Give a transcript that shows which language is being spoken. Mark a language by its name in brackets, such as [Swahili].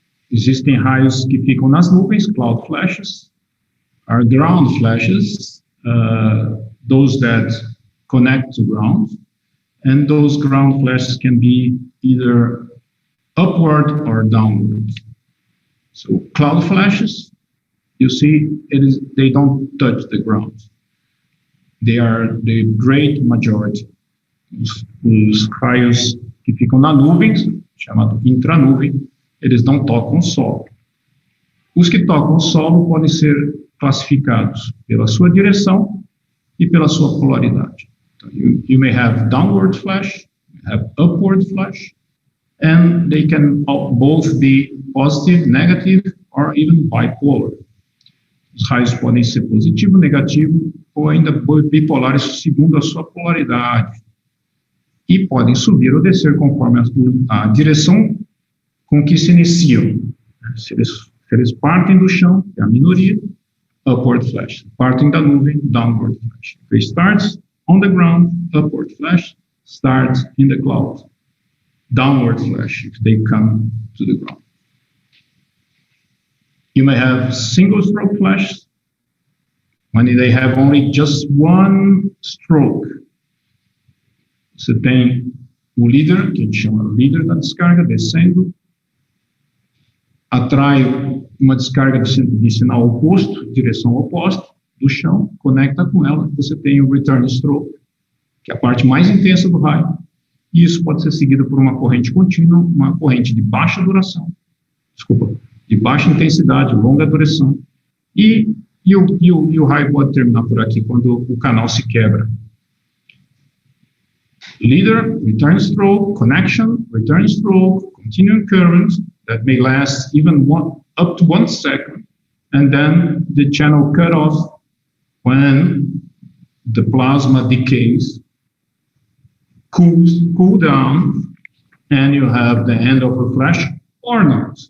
[Portuguese] Existem raios que ficam nas nuvens, [English] cloud flashes, are ground flashes, those that connect to ground, and those ground flashes can be either upward or downward. So cloud flashes, you see, they don't touch the ground. They are the great majority. [Portuguese] Os raios que ficam na nuvem, chamado intranuvem, eles não tocam o solo. Os que tocam o solo podem ser classificados pela sua direção e pela sua polaridade. [English] So you may have downward flash, have upward flash, and they can both be positive, negative, or even bipolar. [Portuguese] Os raios podem ser positivo, negativo, ou ainda bipolares segundo a sua polaridade. E podem subir ou descer conforme a direção com que se iniciam. Se eles partem do chão, é a minoria, upward flash. Partem da nuvem, downward flash. [English] If it starts on the ground, upward flash. Starts in the cloud, downward flash if they come to the ground. You may have single stroke flashes when they have only just one stroke. [Portuguese] Você tem o líder, que a gente chama de líder da descarga, descendo, atrai uma descarga de sinal oposto, direção oposta, do chão, conecta com ela, você tem o return stroke, que é a parte mais intensa do raio, e isso pode ser seguido por uma corrente contínua, uma corrente de baixa duração, de baixa intensidade, longa duração, e o raio pode terminar por aqui, quando o canal se quebra. [English] Leader, return stroke, connection, return stroke, continuing current, that may last even up to 1 second, and then the channel cut off when the plasma decays, cool down, and you have the end of a flash or not.